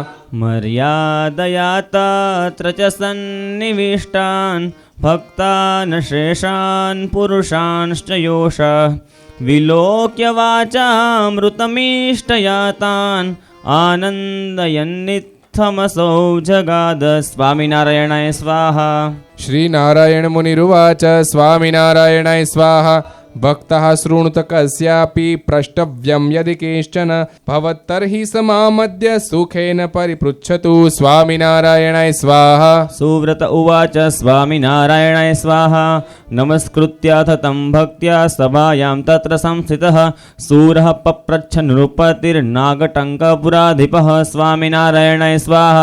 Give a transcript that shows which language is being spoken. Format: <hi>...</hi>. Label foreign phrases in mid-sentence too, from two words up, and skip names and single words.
<sa>मर्यादया तत्र च सन्निविष्टान भक्तान शेषान पुरुषांश्च योष विलोक्य वाचामृतमीष्टयातान आनंदयन्नित्थमसौ जगाद. स्वामिनारायणाय स्वाहा. श्री नारायण मुनिरुवाच स्वामिनारायणाय स्वाहा. भक्तः शृणुत कस्यापि प्रष्टव्यं यदि केश्चन भवत्तर्हि स मामद्य सुखेन परिपृच्छतु स्वामिनारायणाय स्वाहा। सुव्रत उवाच स्वामिनारायणाय स्वाहा। नमस्कृत्याथ तं भक्त्या सभायां तत्र संस्थितः सूरः पप्रच्छ नृपतिर्नागटङ्कपुराधिपः स्वामिनारायणाय स्वाहा।</sa>